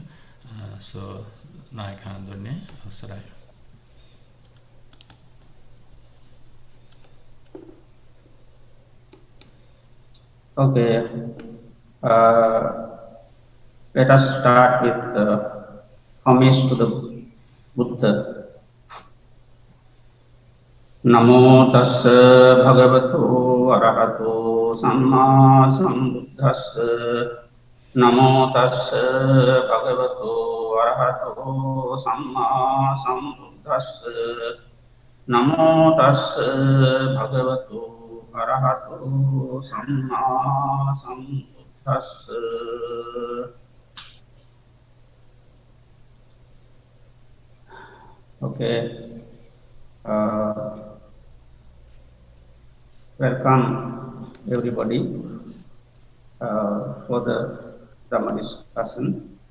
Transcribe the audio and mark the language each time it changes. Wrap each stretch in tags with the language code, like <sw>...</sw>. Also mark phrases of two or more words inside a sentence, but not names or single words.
<en>So Naik Handurne, Sarai. Okay, let us start with homage to the Buddha.</en> <pi>Namo tassa bhagavato arahato samma sambuddhassa. Namo tassa bhagavato arahato samma sambuddhassa. Namo tassa bhagavato arahato samma sambuddhassa.</pi> <en>Okay. Welcome everybody for the Dhamma discussion.</en>